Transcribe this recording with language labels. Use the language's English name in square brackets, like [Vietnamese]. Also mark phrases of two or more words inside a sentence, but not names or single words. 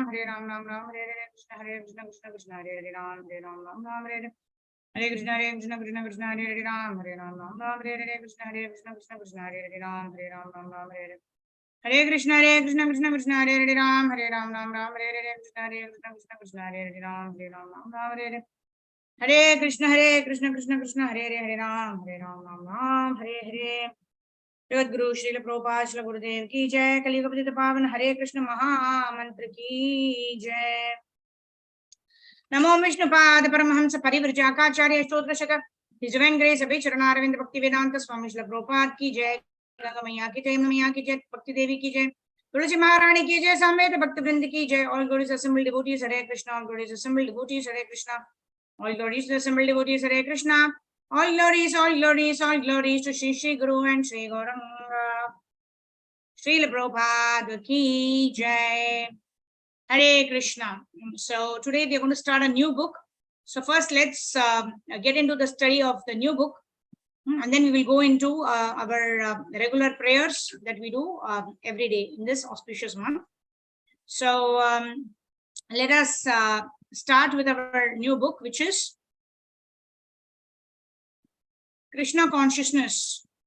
[Hindi] Ram Hare Hare Krishna Hare Hare Ram Ram Hare Hare Hare Krishna Krishna Hare Hare Ram Ram Hare Hare Krishna Krishna Hare Hare Ram Ram Hare Hare Hare Krishna Krishna Hare Hare Ram Ram Hare Hare Krishna Krishna Hare Hare Ram Hare Hare Hare Krishna Krishna Hare Hare Hare Ram Ram Hare Hare जगत गुरु श्रील प्रभुपाद श्रील गुरुदेव की जय। कलियुग पतित पावन हरे कृष्ण महामंत्र की जय। नमो विष्णुपाद परमहंस परिव्राजकाचार्य स्तोत्र शतक [English] His Divine Grace [Hindi] अभि चरणारविंद भक्ति वेदांत स्वामी श्रील प्रभुपाद की जय। गंगा मैया की जय, मैया की जय, भक्ति देवी की जय, तुलसी महारानी की जय, समेत भक्त वृंद की जय। [English] All glories assembled devotees हरे कृष्णा, All glories assembled devotees हरे कृष्णा, All glories assembled devotees हरे कृष्णा, all glories, all glories, all glories to Shri Guru and Shri Gauranga. [Hindi] श्रील प्रभुपाद की जय. [English] Hare Krishna. So today we are going to start a new book. So first let's get into the study of the new book, and then we will go into our regular prayers that we do every day in this auspicious month. So let us start with our new book, which is Krishna Consciousness.